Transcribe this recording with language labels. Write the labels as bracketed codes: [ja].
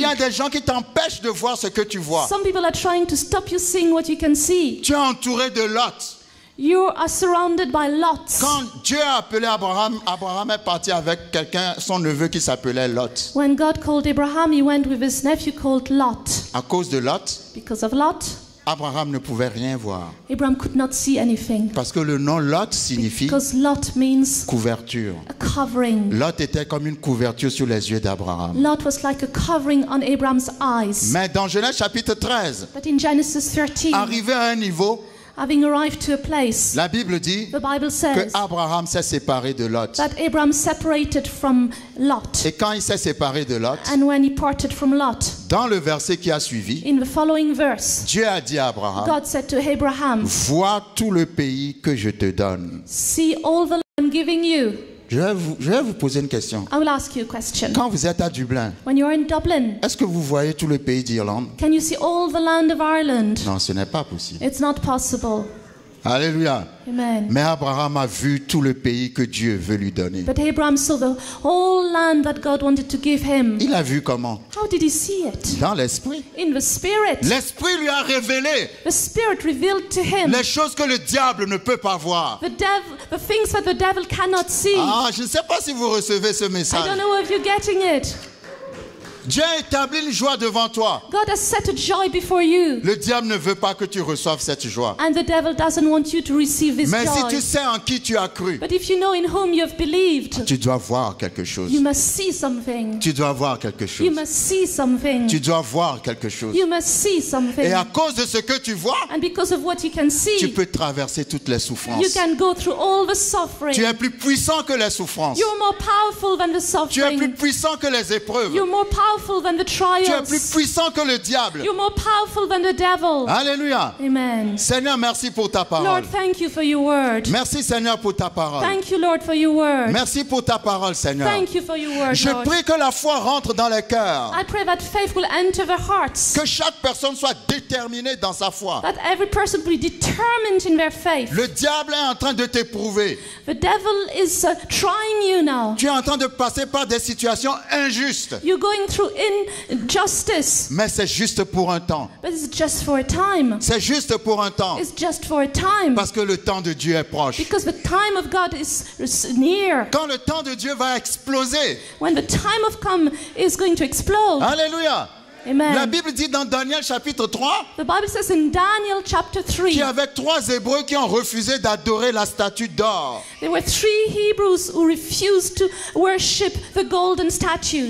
[fr] y a des gens qui t'empêchent de voir ce que tu vois. [en] Some people are trying to stop you seeing what you can see. [fr] Tu es entouré de Lot. [en] You are surrounded by lots. [fr] Quand Dieu a appelé Abraham, Abraham est parti avec quelqu'un, son neveu qui s'appelait Lot. [en] When God called Abraham, he went with his nephew called Lot. [fr] À cause de Lot, [en] Because of Lot, [fr] Abraham ne pouvait rien voir. [en] Abraham could not see anything. [fr] Parce que le nom Lot signifie [en] Because Lot means [fr] couverture. [en] a covering. [fr] Lot était comme une couverture sur les yeux d'Abraham. [en] Lot was like a covering on Abraham's eyes. [fr] Mais dans Genèse chapitre 13, [en] But in Genesis 13, [fr] arrivé à un niveau, [en] having arrived to a place, [fr] la Bible dit [en] the Bible [fr] que [en] says [fr] Abraham s'est séparé de Lot. [en] that Abraham separated from Lot. [fr] Et quand il s'est séparé de Lot, [en] And when he parted from Lot, [fr] dans le verset qui a suivi, [en] in the following verse, [fr] Dieu a dit à Abraham, [en] God said to Abraham, [fr] vois tout le pays que je te donne. [en] see all the land I'm giving you. [fr] Je vais vous poser une question. [en] I will ask you a question. [fr] Quand vous êtes à Dublin, [en] When you're in Dublin, [fr] est-ce que vous voyez tout le pays d'Irlande? [en] can you see all the land of Ireland? [fr] Non, ce n'est pas possible. [en] It's not possible. [fr] Alléluia. [en] Amen. [fr] Mais Abraham a vu tout le pays que Dieu veut lui donner. [en] But Abraham saw the whole land that God wanted to give him. [fr] Il a vu comment? [en] How did he see it? [fr] Dans l'esprit. [en] In the Spirit. [fr] L'esprit lui a révélé [en] The Spirit revealed to him [fr] les choses que le diable ne peut pas voir. [en] the things that the devil cannot see. [fr] Ah, je ne sais pas si vous recevez ce [en] I don't [fr] message. [en] know if you're getting it. [fr] Dieu a établi une joie devant toi. [en] God has set a joy before you. [fr] Le diable ne veut pas que tu reçoives cette joie. [en] And the devil doesn't want you to receive this [fr] Mais si [en] joy. [fr] tu sais en qui tu as cru, [en] But if you know in whom you have believed, [fr] tu dois voir quelque chose. [en] you must see something. [fr] Tu dois voir quelque chose. [en] You must see something. [fr] Tu dois voir quelque chose. [en] You must see something. [fr] Et à cause de ce que tu vois, [en] And because of what you can [fr] tu [en] see, [fr] peux traverser toutes les [en] you [fr] souffrances. [en] can go through all the suffering. [fr] Tu es plus puissant que les souffrances. [en] You're more powerful than the [fr] Tu es plus [en] suffering. [fr] puissant que les épreuves. [en] You're more powerful than the [fr] Tu es plus [en] trials. [fr] puissant que le diable. [en] You're more powerful than the devil. [fr] Alléluia. [en] Amen. [fr] Seigneur, merci pour ta [en] Lord, [fr] parole. [en] thank you for your word. [fr] Merci Seigneur pour ta parole. [en] Thank you, Lord, for your word. [fr] Merci pour ta parole, Seigneur. [en] Thank you for your word, [fr] Je [en] Lord. [fr] prie que la foi rentre dans les cœurs. [en] I pray that faith will enter the hearts. [fr] Que chaque personne soit déterminée dans sa foi. [en] That every person will be determined in their faith. [fr] Le diable est en train de t'éprouver. [en] The devil is trying you now. [fr] Tu es en train de passer par des situations injustes. [en] You're going through injustice. [fr] Mais c'est juste pour un temps. [en] But it's just for a time. [fr] C'est juste pour un temps. [en] It's just for a time. [fr] Parce que le temps de Dieu est proche. [en] Because the time of God is near. [fr] Quand le temps de Dieu va exploser. [en] When the time of come is going to explode. [fr] Alléluia. [en] Amen. [fr] La Bible dit dans Daniel chapitre 3 [en] The Bible says in Daniel chapter 3, [fr] qu'il y avait 3 Hébreux qui ont refusé d'adorer la statue d'or. [en] there were 3 Hebrews who refused to worship the golden statue.